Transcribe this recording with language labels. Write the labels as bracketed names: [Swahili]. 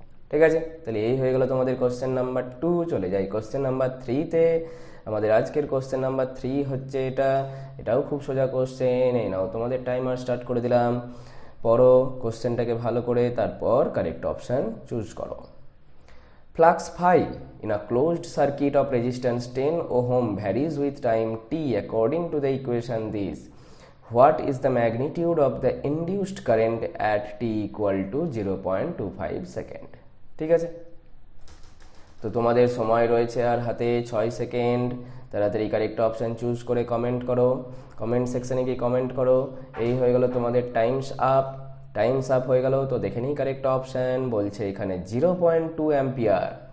[Bangla] ঠিক আছে, তাহলে এই হয়ে গেল তোমাদের কোশ্চেন নাম্বার 2। চলে যাই কোশ্চেন নাম্বার 3-তে। আমাদের আজকের কোশ্চেন নাম্বার 3 হচ্ছে এটা, এটাও খুব সোজা কোশ্চেন। এই নাও তোমাদের টাইমার স্টার্ট করে দিলাম। পড়ো কোশ্চেনটাকে ভালো করে, তারপর কারেক্ট অপশান চুজ করো। [English] Flux phi in a closed circuit of resistance 10 ohm varies with time t according to the equation this. What is the magnitude of the induced current at t equal to 0.25 second? [Bangla] ঠিক আছে, তো তোমাদের সময় রয়েছে আর হাতে 6 second. তাড়াতাড়ি correct option choose করে comment করো, কমেন্ট সেকশানে গিয়ে কমেন্ট করো। এই হয়ে গেল তোমাদের টাইমস আপ, টাইমস আপ হয়ে গেল। তো দেখে নিই কারেক্ট অপশান বলছে এখানে 0.2 অ্যাম্পিয়ার।